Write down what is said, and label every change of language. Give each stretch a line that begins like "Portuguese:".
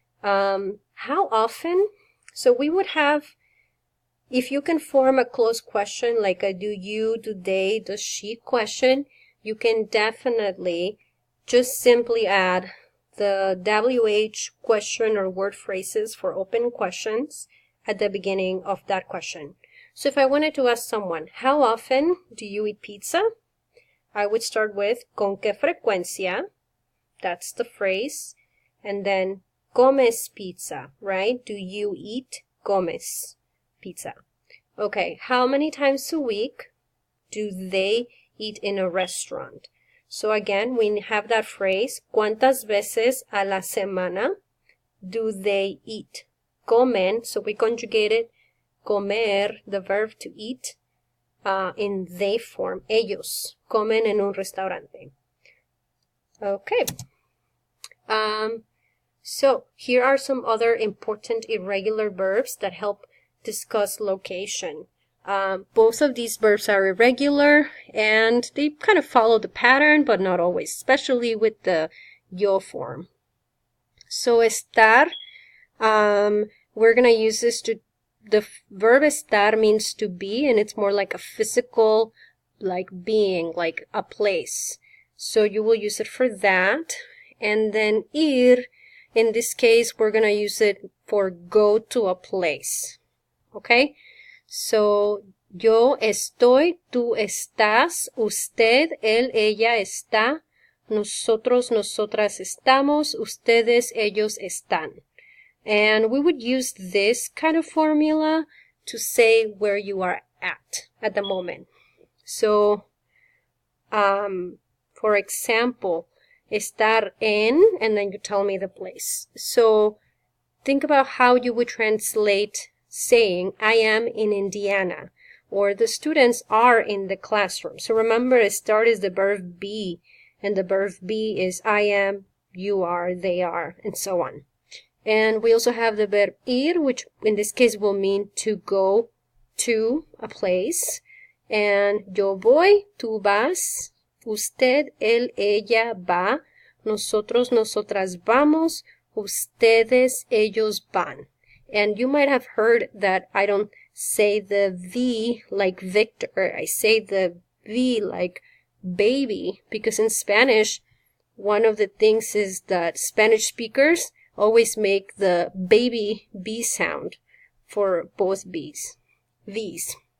English: How often? So we would have, if you can form a closed question like a do you, do they, does she question, you can definitely just simply add the WH question or word phrases for open questions at the beginning of that question. So if I wanted to ask someone, how often do you eat pizza? I would start with
Spanish: ¿con qué frecuencia?
English: That's the phrase. And then comes pizza, right? Do you eat? Comes pizza. Okay, how many times a week do they eat in a restaurant? So again, we have that phrase,
Spanish: ¿cuántas veces a la semana
English: do they eat? Comen, so we conjugated comer, the verb to eat, in they form.
Spanish: Ellos comen en un restaurante.
English: Okay. So here are some other important irregular verbs that help discuss location. Both of these verbs are irregular and they kind of follow the pattern, but not always, especially with the yo form. So estar, we're going to use this the verb estar means to be, and it's more like a physical, like being, like a place. So you will use it for that. And then ir, in this case, we're going to use it for go to a place. Okay?
Spanish: So, yo estoy, tú estás, usted, él, ella está, nosotros, nosotras estamos, ustedes, ellos están.
English: And we would use this kind of formula to say where you are at the moment. So, for For example, estar en, and then you tell me the place. So think about how you would translate saying, I am in Indiana, or the students are in the classroom. So remember, estar is the verb be, and the verb be is I am, you are, they are, and so on. And we also have the verb ir, which in this case will mean to go to a place.
Spanish: And yo voy, tú vas, usted, él, ella va, nosotros, nosotras vamos, ustedes, ellos van.
English: And you might have heard that I don't say the V like Victor. I say the V like baby, because in Spanish, one of the things is that Spanish speakers always make the baby B sound for both B's. V's.